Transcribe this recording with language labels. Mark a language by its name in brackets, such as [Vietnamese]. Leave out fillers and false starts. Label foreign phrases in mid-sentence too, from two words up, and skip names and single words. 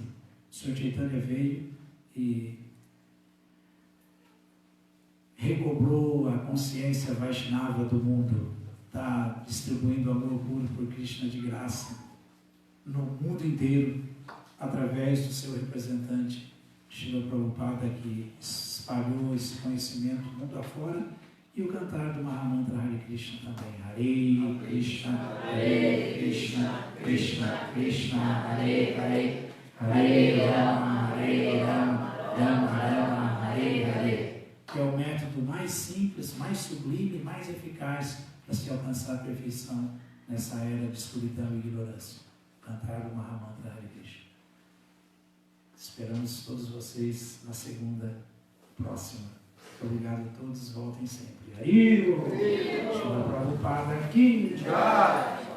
[Portuguese] O Senhor Chaitanya veio e recobrou a consciência Vaishnava do mundo, está distribuindo amor puro por Krishna de graça no mundo inteiro, através do seu representante, Srila Prabhupada, que espalhou esse conhecimento mundo afora, e o cantar do Mahamantra Hare Krishna também. [Sanskrit] Hare Krishna, Krishna Krishna, Hare Hare, Hare Rama, Rama Rama, Hare Hare. [Portuguese] Que é o método mais simples, mais sublime, mais eficaz para se alcançar a perfeição nessa era de escuridão e ignorância. Cantar o Mahamantra Hare Krishna. Esperamos todos vocês na segunda próxima. Obrigado a todos, voltem sempre. Aí, Srila Prabhupada aqui. Jai.